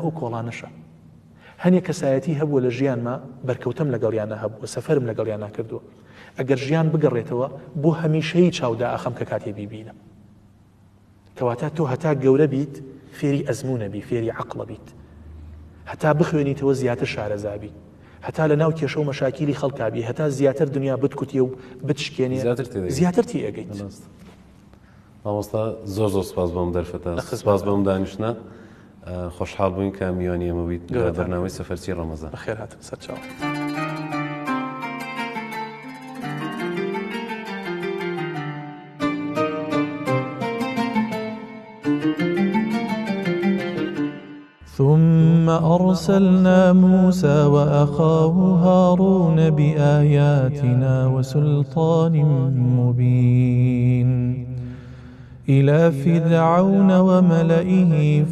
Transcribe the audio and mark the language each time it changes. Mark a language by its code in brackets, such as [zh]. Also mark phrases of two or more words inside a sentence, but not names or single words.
[ckb] ئەو کۆڵانەشە هەنێ کەسایەتی هەبووە لە ژیانمە بەرکەوتم لەگەڵیانە هەبووە سەفەرم لەگەڵیان ناکردووە ئەگەر ژیان بگەڕێتەوە بۆ هەمیشەی چاودا ئەخەم کە کاتێ بیبینە کەواتە تۆ هەتا گەورە بیت فێری ئەزمونە بی فێری عەقڵە بیت هەتا بخوێنیتەوە زیاتر شارەزابی هەتا لە ناو کێشە و مەشاکیلی خەڵکابی هەتا زیاتر دنیا بتکوتیە و بتشکێنێ زیاتر تی ئەگەیت مامۆستا زۆر سوپاس بۆم دەرفەتە سوپاس بۆم دانیشتە خۆشحاڵ بووین کە میوانی ئێمە بیت لە بەرنامەی سەفەرچی ڕەمەزان بەخێر هاتن سەرچاوە [ar] ثم أرسلنا موسى وأخاه هارون بآياتنا وسلطان مبين إلى فرعون وملئه